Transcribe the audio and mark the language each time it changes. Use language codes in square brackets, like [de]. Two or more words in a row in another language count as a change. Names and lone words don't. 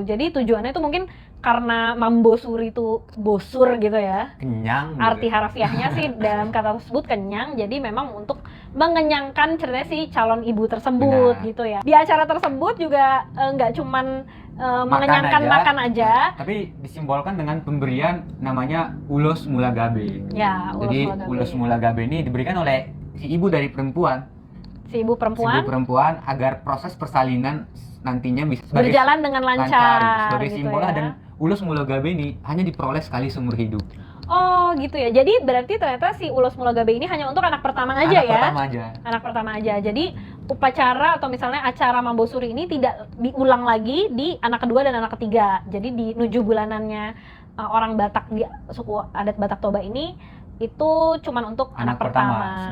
[id] Jadi tujuannya itu mungkin karena Mambosuri itu bosur gitu ya. Kenyang. Arti Gitu. harafiahnya sih dalam kata tersebut kenyang. Jadi memang untuk mengenyangkan ceritanya si calon ibu tersebut. Benar. Gitu ya. Di acara tersebut juga nggak cuman mengenyangkan makan aja, tapi disimbolkan dengan pemberian namanya ulos mulagabe. Ya, ulos mulagabe ini diberikan oleh si ibu dari perempuan. Si ibu perempuan agar proses persalinan nantinya bisa berjalan dengan lancar sebagai gitu simbol ya. Dan ulos mulagabe ini hanya diperoleh sekali seumur hidup. Oh gitu ya. Jadi berarti ternyata si ulos mulagabe ini hanya untuk anak pertama aja ya? Anak pertama aja. Jadi upacara atau misalnya acara Mambosuri ini tidak diulang lagi di anak kedua dan anak ketiga. Jadi di nuju bulanannya orang Batak di suku adat Batak Toba ini itu cuman untuk anak pertama.